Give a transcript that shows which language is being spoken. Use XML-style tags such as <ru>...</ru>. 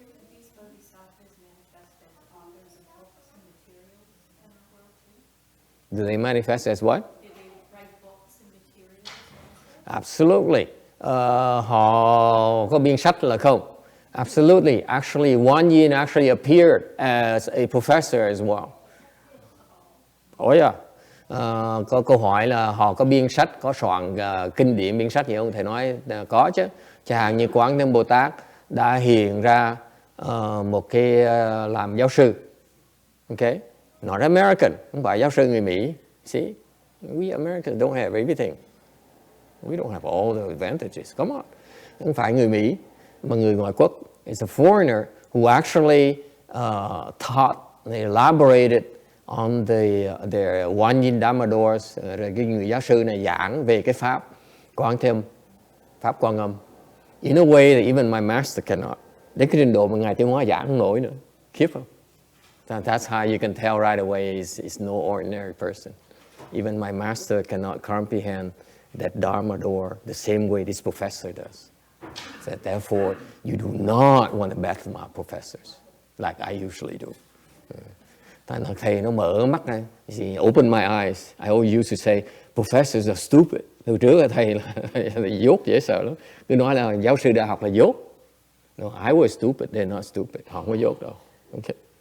<en>These Bodhisattvas manifest as authors of books and materials in our world too? Do they manifest as what? Do they write books and materials?</en> <vi>Absolutely. Họ có biên sách là không? Absolutely.</vi> <en>Actually, Won Yin actually appeared as a professor as well. Oh yeah.</en> <vi>Có câu hỏi là họ có biên sách, có soạn kinh điển biên sách gì không? Thầy nói có chứ. Chẳng hạn như Quán Thế Bồ Tát đã hiện ra một cái làm giáo sư. Okay?</vi> <en>Not American,</en> <vi>không phải giáo sư người Mỹ.</vi> <en>See? We Americans don't have everything. We don't have all the advantages. Come on.</en> <vi>Không phải người Mỹ, mà người ngoại quốc.</vi> <en>It's a foreigner who actually taught, they elaborated on their Won Yin Dharma doors.</en> <vi>Rồi cái người giáo sư này giảng về cái pháp Quán Thế, pháp Quan Âm.</vi> <en>In a way that even my master cannot.</en> <vi>Đến cái trình độ mà Ngài Tiêu Hóa giảng không nổi nữa. Khiếp không?</vi> <en>That's how you can tell right away is no ordinary person. Even my master cannot comprehend that Dharma door the same way this professor does. So therefore, you do not want to battle my professors like I usually do.</en> <vi>Thầy nó mở mắt ra,</vi> <en>open my eyes. I always used to say, professors are stupid.</en> <vi>Từ trước là thầy là dốt dễ sợ lắm. Cứ nói là giáo sư đại học là dốt.</vi> <en>No, I was stupid, they're not stupid.</en> <vi>Họ không có dốt đâu.</vi> <en>Okay.</en>